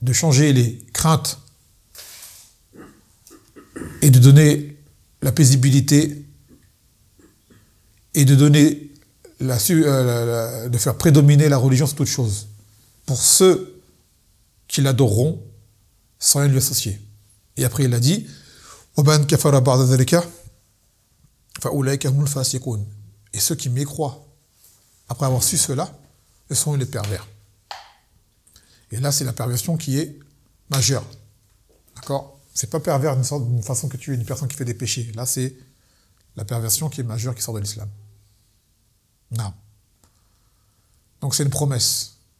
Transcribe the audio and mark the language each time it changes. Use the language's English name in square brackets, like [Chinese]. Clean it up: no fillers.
[French] De changer les craintes et de donner la paisibilité, et de donner de faire prédominer la religion sur toute chose, pour ceux qui l'adoreront sans rien lui associer. Et après il a dit, [Arabic] وَبَنْ كَفَرَ بَعْدَ ذَلِكَ فَأُولَيْكَ هُمُ الْفَاسِقُونَ. [French] Et ceux qui m'y croient, après avoir su cela, ce sont les pervers. Et là c'est la perversion qui est majeure. D'accord ? C'est pas pervers d'une sorte, d'une façon que tu es une personne qui fait des péchés. Là, c'est la perversion qui est majeure, qui sort de l'islam. Non. Donc, c'est une promesse.